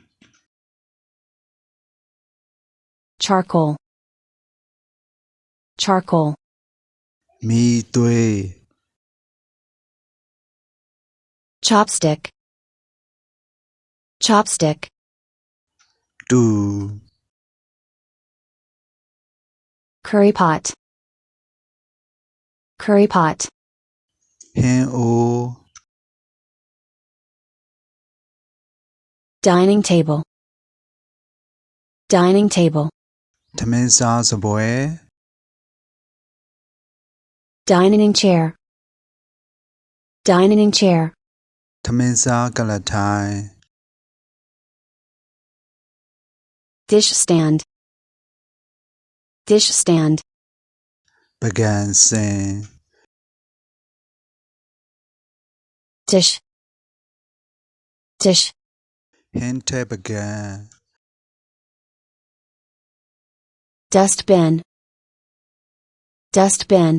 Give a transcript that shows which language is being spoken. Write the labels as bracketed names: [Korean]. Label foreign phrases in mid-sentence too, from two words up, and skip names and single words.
[English] Charcoal. Charcoal. [Burmese] မီးသွေး [English] Chopstick. Chopstick. [Burmese] တူ [English] Curry pot. Curry pot. [Burmese] ဟင်းအိုး [English] Dining table. Dining table. [Burmese] ထမင်းစားစပွဲ [English] Dining chair. Dining chair. [Burmese] ထမင်းစားကလထိုင် [English] Dish stand. Dish stand. [Burmese] ပကံစင် [English] Dish. Dish. [Burmese] ဟင်းထဲပကံ [English] Dustbin. Dustbin.